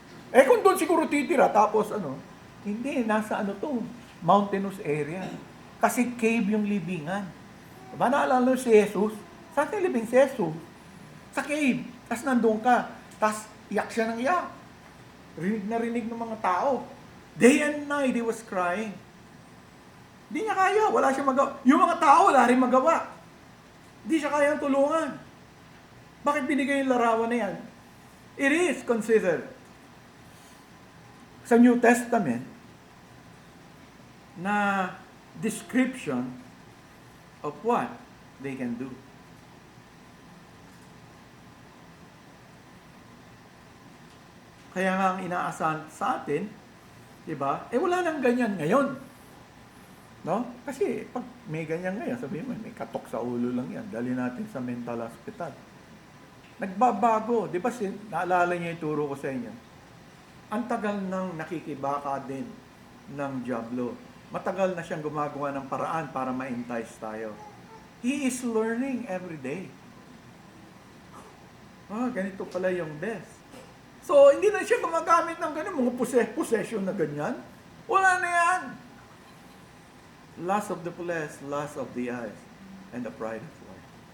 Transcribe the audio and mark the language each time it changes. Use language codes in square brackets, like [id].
[tl] Kung doon siguro titira, tapos hindi, nasa mountainous area. Kasi cave yung libingan. Diba naalala si Jesus? Saan nilibing si Jesus? Sa cave. Tapos nandun ka. Tapos iyak siya ng iyak. Rinig na rinig ng mga tao. [en] Day and night, he was crying. [tl] Hindi niya kaya. Wala siya magawa. Yung mga tao, wala rin magawa. Hindi siya kayang tulungan. Bakit binigay yung larawan na yan? [en] It is considered sa New Testament na description of what they can do. [tl] Kaya nga ang inaasahan sa atin, diba? Wala nang ganyan ngayon. No? Kasi pag may ganyan ngayon, sabihin mo, may katok sa ulo lang yan. Dali natin sa mental hospital. Nagbabago. Di ba, naalala niyo yung turo ko sa inyo? Ang tagal nang nakikibaka din ng Diablo. Matagal na siyang gumagawa ng paraan para ma-entice tayo. [en] He is learning every day. [tl] Ganito pala yung best. So, hindi na siya gumagamit ng ganun, mga possession na ganyan. Wala na yan. [en] Lust of the flesh, lust of the eyes, and the pride of life.